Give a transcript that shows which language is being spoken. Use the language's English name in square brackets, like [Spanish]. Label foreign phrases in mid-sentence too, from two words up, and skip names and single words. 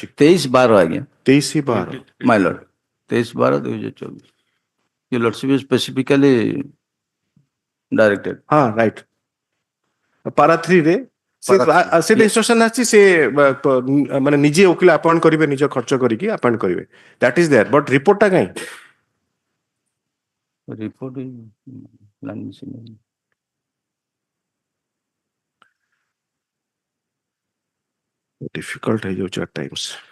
[Odia] 23/12 ଆଜ୍ଞା 23/12 [English] my lord 23/12/2024 your lordship is specifically directed. [Odia] ହଁ ରାଇଟ୍ ପାରା 3 ରେ ସେଟା ଇନଷ୍ଟ୍ରକ୍ସନ ଆସିଛି ସେ ମାନେ ନିଜେ ଓକିଲ ଆପଏଣ୍ଟ କରିବେ ନିଜ ଖର୍ଚ୍ଚ କରିକି ଆପଏଣ୍ଟ କରିବେ [English] that is there but reportଟା [Odia] କାହିଁ [English] report is difficult ହେଇଯାଉଛି at times.